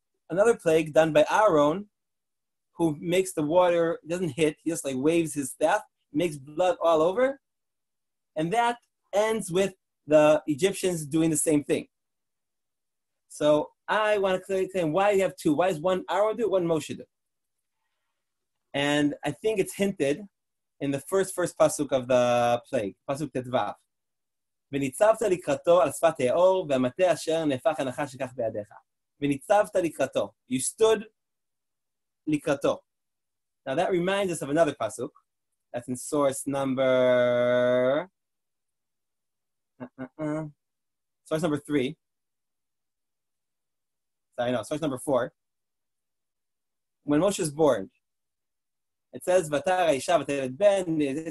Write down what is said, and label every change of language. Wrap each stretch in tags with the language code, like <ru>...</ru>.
<en>Another plague done by Aaron, who makes the water, doesn't hit, he just like waves his staff, makes blood all over, and that ends with the Egyptians doing the same thing. So I want to claim why you have two. Why is one Aaron do, one Moshe do? And I think it's hinted in the first pasuk of the plague, pasuk Tetvav.</en> <he>וניצבת לקראתו על שפת היאור, והמטה אשר נהפך הנחש שכך בידיך. וניצבת לקראתו.</he> <en>You stood לקראתו. Now that reminds us of another pasuk. That's in source number... Source number 3. Sorry, no, source number 4. When Moshe is born, it says,</en> <he>"Vatara Isha v'teled ben."</he>